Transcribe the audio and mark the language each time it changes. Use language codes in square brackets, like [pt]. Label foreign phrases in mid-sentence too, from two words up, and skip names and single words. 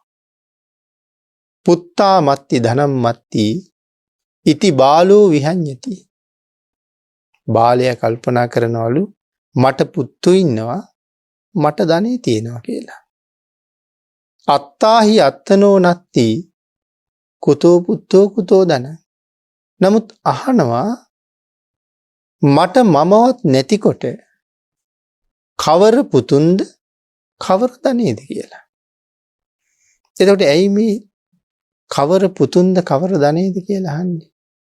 [pi] පුත්තා මත්ති ධනම් මත්ති ඉති බාලෝ විහඤ්ඤති. [si] බාලයා කල්පනා කරනවලු මට පුත්තු ඉන්නවා, මට ධනෙ තියෙනවා කියලා. [pi] අත්තාහි අත්තනෝ නත්ති කුතෝ පුත්තෝ කුතෝ ධන. [si] නමුත් අහනවා මට මමවත් නැතිකොට කවර පුතුන්ද කවර ධනේද කියලා. එතකොට ඇයි මේ කවර පුතුන්ද කවර ධනේද කියලා අහන්නේ?